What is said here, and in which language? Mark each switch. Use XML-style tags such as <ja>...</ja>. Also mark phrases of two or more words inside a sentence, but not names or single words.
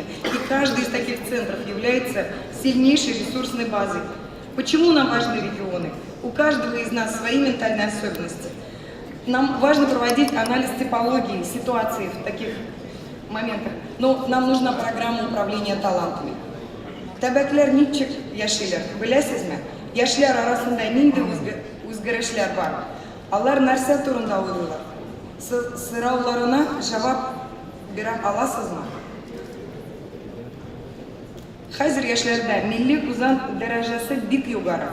<ru>И каждый из таких центров является сильнейшей ресурсной базой. Почему нам важны регионы? У каждого из нас свои ментальные особенности. Нам важно проводить анализ типологии, ситуации в таких моментах. Но нам нужна программа управления талантами.</ru> <tt>Тәбәкләр ничек яшиләр, беләсезме? Яшьләр арасында нинди үзгәрешләр бар? Алар нәрсә турында уйлыйлар? Сорауларына җавап бирә аласызмы? Хәзер яшьләрдә милли узан дәрәҗәсе бик югары.</tt>